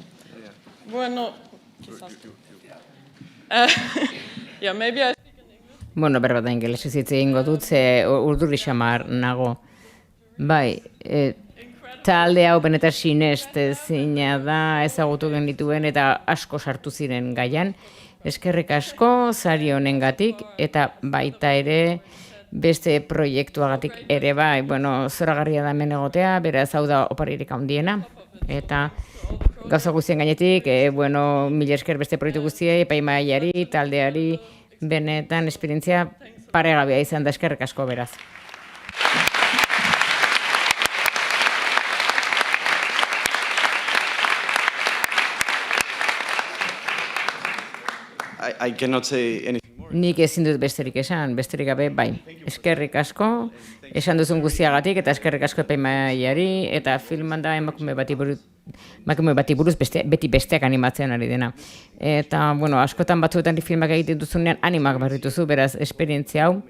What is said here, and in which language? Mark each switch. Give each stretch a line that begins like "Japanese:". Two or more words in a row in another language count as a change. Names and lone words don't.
Spanish: Bueno, quizás.
English: Yeah, maybe I speak in English.
Basque: Bueno, berbata ingelesez hitz egingo dut, ze urduri xamar nago. Bai, talde hau benetan sinestezina da, ezagutu genituen eta asko sartu ziren gaian. Eskerrik asko, sari honengatik, eta baita ere beste proiektuagatik ere bai, bueno, zoragarria da hemen egotea, beraz hau da oparirik handiena, eta gauza guztien gainetik, bueno, mila esker beste proiektu guztiei, epaimaiari, taldeari, benetan esperientzia paregabea izan da, eskerrik asko beraz.
English: I cannot say anything.
Basque: Nik ezin dut besterik esan, besterik gabe, bai. Eskerrik asko, esan duzun guztiagatik, eta eskerrik asko epaimaiari, eta filman da emakume bati buruz beti besteak animatzen ari dena. Eta, bueno, askotan batzuetan filmak egiten duzunean animak barrituzu, beraz, esperientzia hau.